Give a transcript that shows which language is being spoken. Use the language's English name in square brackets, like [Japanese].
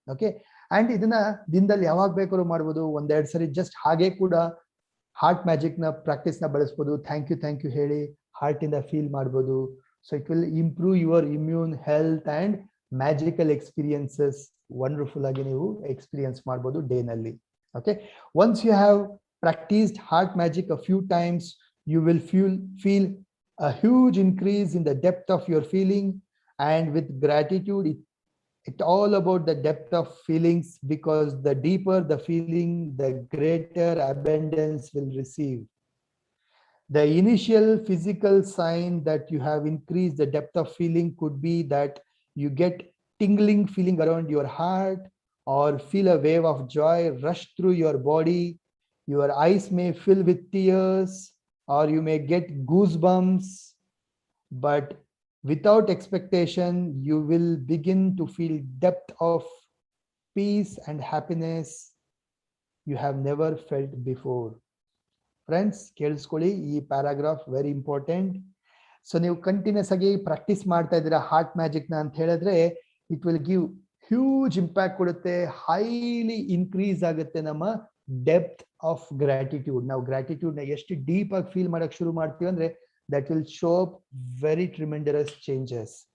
[Kannada] Okay, and ಇದನ್ನ ದಿನದಲ್ಲಿ ಯಾವಾಗ ಬೇಕಾದ್ರೂ ಮಾಡ್ಬೋದು. ಒಂದೆರಡು ಸರಿ ಜಸ್ಟ್ ಹಾಗೆ ಕೂಡ ಹಾರ್ಟ್ ಮ್ಯಾಜಿಕ್ ನ ಪ್ರಾಕ್ಟೀಸ್ ನ ಬಳಸ್ಬೋದು. ಥ್ಯಾಂಕ್ ಯು ಹೇಳಿ ಹಾರ್ಟ್ ಇಂದ ಫೀಲ್ ಮಾಡ್ಬೋದು. [English] so it will improve your immune health and magical experiences [Kannada] wonderful ಆಗಿ ನೀವು ಎಕ್ಸ್ಪೀರಿಯನ್ಸ್ ಮಾಡ್ಬೋದು ಡೇ ನಲ್ಲಿ. [English] Okay, once you have practised heart magic a few times, you will feel a huge increase in the depth of your feeling, and with gratitude it all about the depth of feelings, because the deeper the feeling, the greater abundance will receive. The initial physical sign that you have increased the depth of feeling could be that you get tingling feeling around your heart, or feel a wave of joy rush through your body. Your eyes may fill with tears, or you may get goosebumps, but without expectation, you will begin to feel depth of peace and happiness you have never felt before. [Kannada] Friends ಕೇಳಿಸ್ಕೊಳ್ಳಿ, ಈ paragraph very important. So ನೀವು continuous ಆಗಿ practice ಮಾಡ್ತಾ ಇದ್ದೀರಾ heart ಮ್ಯಾಜಿಕ್ನ ಅಂತ ಹೇಳಿದ್ರೆ, [English] it will give huge impact [Kannada] ಕೊಡುತ್ತೆ, highly increase ಆಗುತ್ತೆ ನಮ್ಮ ಡೆಪ್ತ್ ಆಫ್ ಗ್ರಾಟಿಟ್ಯೂಡ್. ನಾವು ಗ್ರಾಟಿಟ್ಯೂಡ್ನ ಎಷ್ಟು ಡೀಪ್ ಆಗಿ ಫೀಲ್ ಮಾಡಕ್ ಶುರು ಮಾಡ್ತೀವಿ ಅಂದ್ರೆ [English] That will show up very tremendous changes.